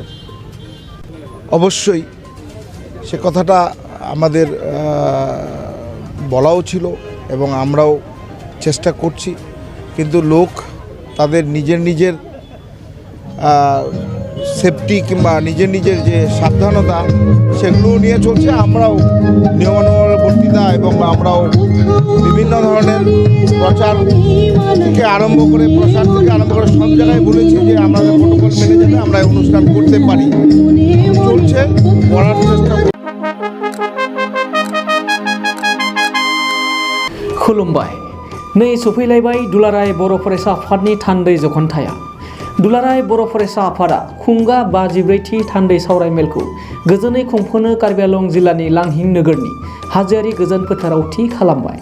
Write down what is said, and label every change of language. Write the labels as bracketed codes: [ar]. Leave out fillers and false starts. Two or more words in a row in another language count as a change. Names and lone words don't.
[bn] অবশ্যই সে কথাটা আমাদের বলাও ছিল এবং আমরাও চেষ্টা করছি, কিন্তু লোক তাদের নিজের সেফটি কিংবা নিজের যে সাবধানতা সেগুলো নিয়ে চলছে। আমরাও নিয়মানুবর্তিতা এবং আমরাও বিভিন্ন ধরনের প্রচার থেকে আরম্ভ করে প্রসার থেকে আরম্ভ করে সব জায়গায় বলেছি যে আমাদের প্রোটোকল মেনে যাতে আমরা অনুষ্ঠান করতে পারি। চলছে, করার চেষ্টা। [brx] खुलुमबाय। नै सफैलायबाय दुलाराय बर' फरायसा आफादनि थान्दै जखनथाया। दुलाराय बर' फरायसा आफादा खुंगा 54थि थान्दै सावरायमेलखौ गोजोनै खुंफुंनो कार्बि आंलं जिल्लानि लांहिं नोगोरनि हाजोआरि गोजोन फोथाराव थि खालामबाय।